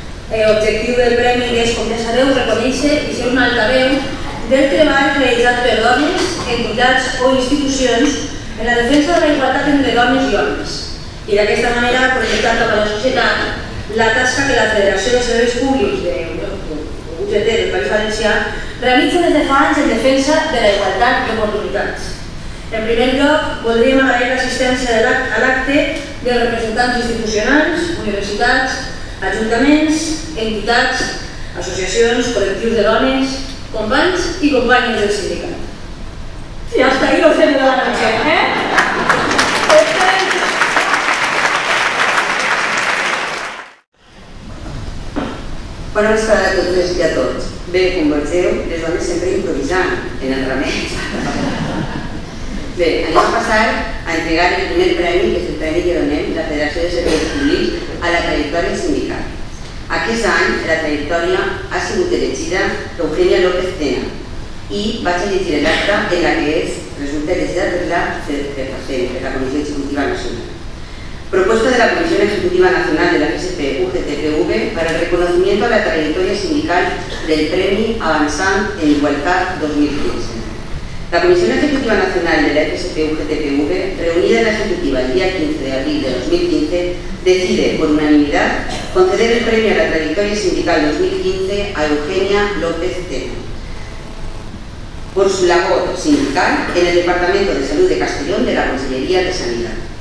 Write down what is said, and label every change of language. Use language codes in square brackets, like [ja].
[ca] L'objectiu del Premi és, com ja sabeu, reconèixer i ser un altaveu del treball realitzat per dones, entitats o institucions en la defensa de la igualtat entre dones i homes i d'aquesta manera projectar cap a la societat la tasca que la Federació de Serveis Públics de UGT del País Valencià realitza des de fa anys en defensa de la igualtat d'oportunitats. En primer lloc, voldríem agrair l'assistència a l'acte dels representants institucionals, universitats, ajuntaments, entitats, associacions, col·lectius de dones, companys i companyes del sindicat. [es] Sí, hasta ahí lo sé de la noche, [ca] Bona vesprada a totes i a tots. Bé, com veieu, les dones sempre improvisant en el remei. Bé, anem a passar a entregar el primer premi, que és el premi que donem la Federació de Serveis Públics a la trajectòria sindical. Aquest any la trajectòria ha sigut elegida Eugenia López Tena i vaig a llegir l'acte en la que resulta elegida per la Comissió Ejecutiva Nacional. [es] Propuesta de la Comisión Ejecutiva Nacional de la FSP-UGT-PV para el reconocimiento a la trayectoria sindical del Premi Avançant en Igualtat 2015. La Comisión Ejecutiva Nacional de la FSP-UGT-PV, reunida en la Ejecutiva el día 15 de abril de 2015, decide por unanimidad conceder el premio a la trayectoria sindical 2015 a Eugenia López Tena por su labor sindical en el Departamento de Salud de Castellón de la Consellería de Sanidad.